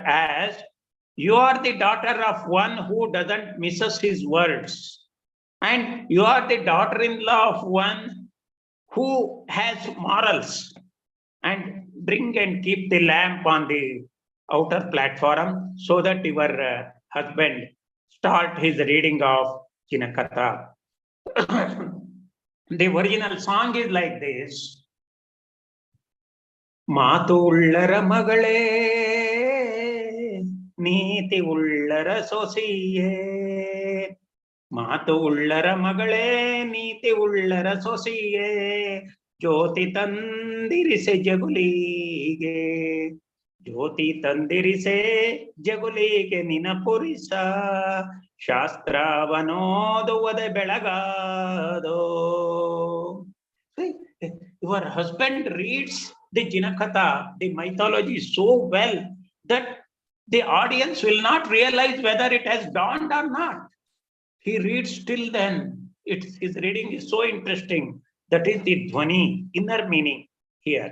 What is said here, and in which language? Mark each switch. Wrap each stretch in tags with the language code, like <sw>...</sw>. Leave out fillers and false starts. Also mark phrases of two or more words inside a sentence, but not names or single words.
<en>as, you are the daughter of one who doesn't misses his words, and you are the daughter-in-law of one who has morals, and bring and keep the lamp on the outer platform so that your husband start his reading of Jinakatha. The original song is like this.</en> <kn>ಮಾತು ಉಳ್ಳರ ಮಗಳೆ, ನೀತಿ ಉಳ್ಳರ ಸೊಸೆಯೆ. ಮಾತು ಉಳ್ಳರ ಮಗಳೆ, ನೀತಿ ಉಳ್ಳರ ಸೊಸೆಯೆ. ಜ್ಯೋತಿ ತಂದಿರಿಸೆ ಜಗುಲಿಗೆ. ಜ್ಯೋತಿ ತಂದಿರಿಸೆ ಜಗುಲಿಗೆ ನಿನಪುರಿಸ ಶಾಸ್ತ್ರವನೋದುವದೆ ಬೆಳಗಾದೋ.</kn> <en>Your husband reads the Jinakatha, the mythology so well that the audience will not realize whether it has dawned or not. He reads till then. His reading is so interesting. That is the dhvani, inner meaning here.</en>